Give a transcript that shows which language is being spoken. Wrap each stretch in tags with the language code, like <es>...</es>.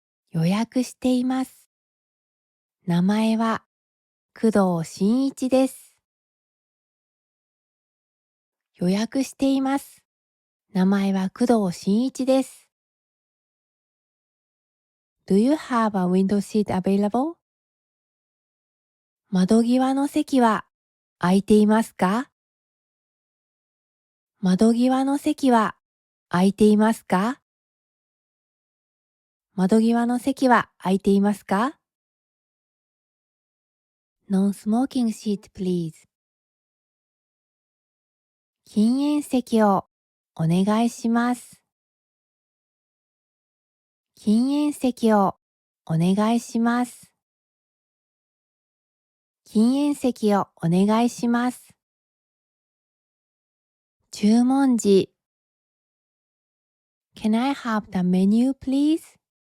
<ja>予約しています。名前は工藤新一です。予約しています。名前は工藤新一です。</ja> <en>Do you have a window seat available?</en> <ja>窓際の席は空いていますか？窓際の席は空いていますか？窓際の席は空いていますか？</ja> <en>Non-smoking seat, please.</en> <ja>禁煙席をお願いします。禁煙席をお願いします。禁煙席をお願いします。注文時。</ja> <en>Can I have the menu, please?</en>